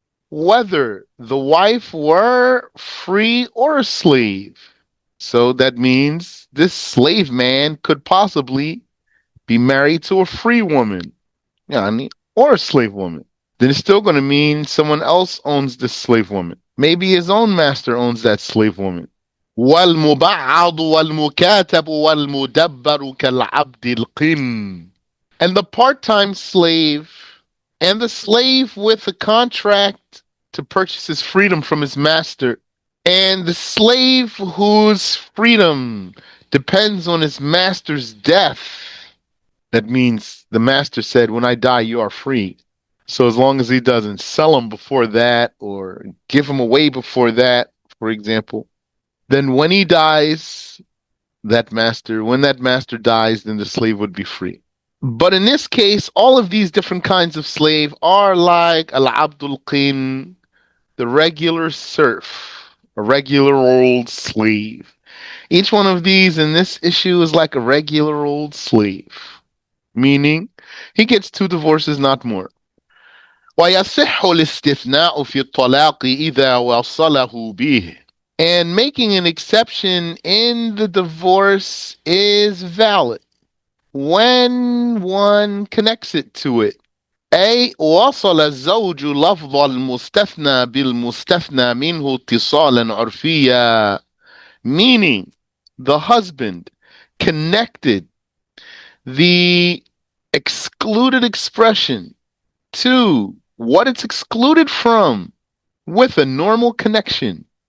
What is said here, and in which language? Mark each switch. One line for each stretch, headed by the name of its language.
English: whether the wife were free or a slave. So that means this slave man could possibly be married to a free woman, yani, or a slave woman. Then it's still going to mean someone else owns this slave woman. Maybe his own master owns that slave woman.
Arabic: والمبعض والمكاتب والمدبر كالعبد القن.
English: And the part-time slave and the slave with a contract to purchase his freedom from his master, and the slave whose freedom depends on his master's death. That means the master said, when I die, you are free. So as long as he doesn't sell him before that or give him away before that, for example, then when he dies, when that master dies, then the slave would be free. But in this case, all of these different kinds of slave are like al-abdul qin, the regular serf, a regular old slave. Each one of these in this issue is like a regular old slave, meaning he gets 2 divorces, not more.
Arabic: ويصح الاستثناء في الطلاق إذا وصله به.
English: And making an exception in the divorce is valid when one connects it to it.
Arabic: أي وصل الزوج لفظ المستثنى بالمستثنى منه اتصالا عرفيا,
English: meaning the husband connected the excluded expression to what it's excluded from with a normal connection.